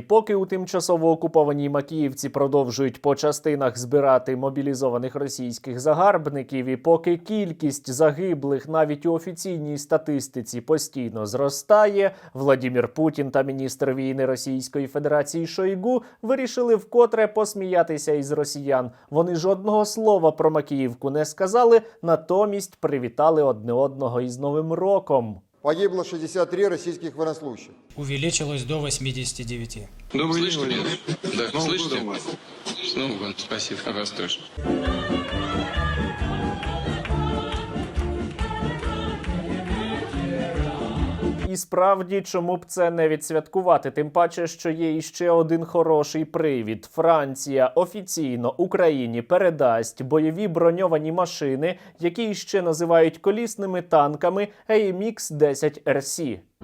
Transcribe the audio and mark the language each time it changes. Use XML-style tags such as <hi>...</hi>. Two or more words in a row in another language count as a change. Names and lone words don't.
<uk>Поки у тимчасово окупованій Макіївці продовжують по частинах збирати мобілізованих російських загарбників, і поки кількість загиблих навіть у офіційній статистиці постійно зростає, Владимир Путін та міністр війни Російської Федерації Шойгу вирішили вкотре посміятися із росіян. Вони жодного слова про Макіївку не сказали, натомість привітали одне одного із Новим роком.</uk> <ru>Погибло 63 российских военнослужащих. Увеличилось до 89. Добрый день, Владимир. Да, слышите? С Новым годом. Спасибо. Вас тоже.</ru> <uk>І справді, чому б це не відсвяткувати? Тим паче, що є іще один хороший привід. Франція офіційно Україні передасть бойові броньовані машини, які ще називають колісними танками AMX-10 RC.</uk>